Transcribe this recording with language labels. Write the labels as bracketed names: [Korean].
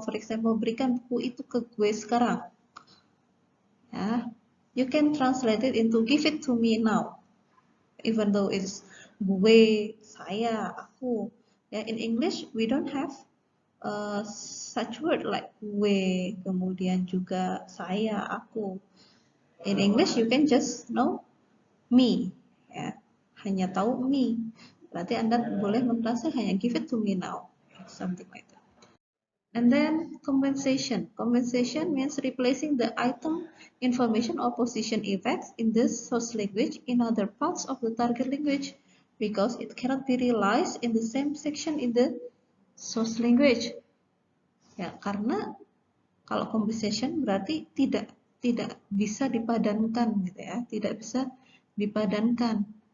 [English] For example, [Indonesian] berikan buku itu ke gue sekarang. [English] Ya, you can translate it into give it to me now. Even though it's gue, saya, aku. Ya, in English we don't have such word like gue, [Indonesian] kemudian juga saya, aku. [English] In English you can just know me, ya, [Indonesian] hanya tahu [English] me. [Indonesian] Berarti Anda boleh mentranslate hanya [English] give it to me now, something like that. And then compensation. Compensation means replacing the item, information, or position effects in the source language in other parts of the target language because it cannot be realized in the same section in the source language. [Indonesian] Ya, karena kalau compensation berarti tidak bisa dipadankan gitu ya, tidak bisa dipadankan.